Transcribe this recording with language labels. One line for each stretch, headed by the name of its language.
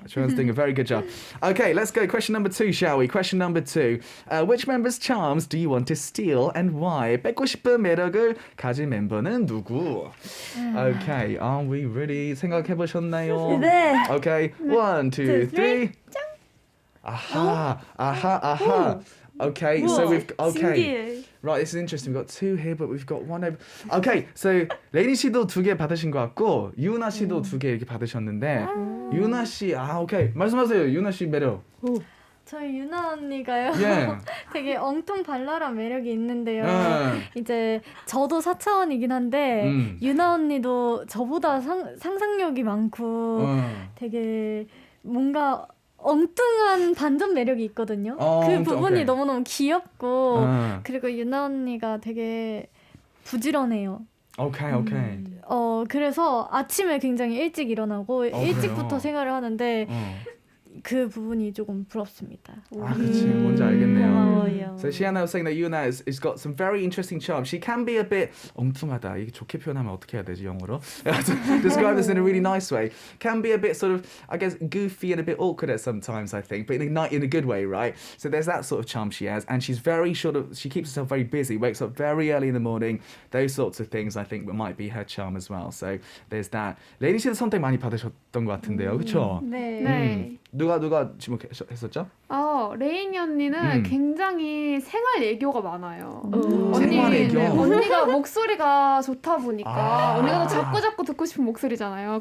English: Joanne's doing a very good job. Okay, let's go. Question number 2, shall we? Question number 2. Which member's charms do you want to steal and why?
Korean: 뺏고 싶은 매력을 가진 멤버는 누구?
English: Okay, are we ready?
Korean: 생각해 보셨나요? 네.
English: Okay, 1, 2, 3. Aha. Okay, so we've
Korean: 신기해.
English: Right, this is interesting. We've got 2 here, but we've got 1 over.
Korean: Okay, so 레니 씨도 2개 받으신 것 같고 유나 씨도 2개 이렇게 받으셨는데 유나 씨, 오케이 말씀하세요. 유나 씨 매력. 저희 유나 언니가요. 예. 되게 엉뚱발랄한 매력이 있는데요. 네. 이제 저도 4차원이긴 한데 유나 언니도 저보다 상상력이 많고 되게 뭔가 엉뚱한 반전 매력이 있거든요. 그 부분이 오케이. 너무너무 귀엽고 그리고 유나 언니가 되게 부지런해요. 오케이. 그래서 아침에 굉장히 일찍 일어나고 일찍부터 그래요? 생활을 하는데 그 부분이 조금 부럽습니다. 그치. 뭔지 알겠네요. 고마워요.
English: So Shiana was saying that Yuna has got some very interesting charms. She can be a bit 엉뚱하다.
Korean: 이게 좋게 표현하면 어떻게 해야 되지 영어로?
English: Describe this in a really nice way. Can be a bit sort of, I guess, goofy and a bit awkward at sometimes, I think, but in a good way, right? So there's that sort of charm she has, and she's very she keeps herself very busy, wakes up very early in the morning. Those sorts of things, I think, might be her charm as well. So there's that.
Korean: 레니 씨도 선택 많이 받으셨던 것 같은데요, 그렇죠? 네. 누가 지목했었죠? 레이니 언니는 굉장히 생활 애교가 많아요. 생활 애교? 네, 언니가 목소리가 좋다 보니까 언니가 또 자꾸 듣고 싶은 목소리잖아요.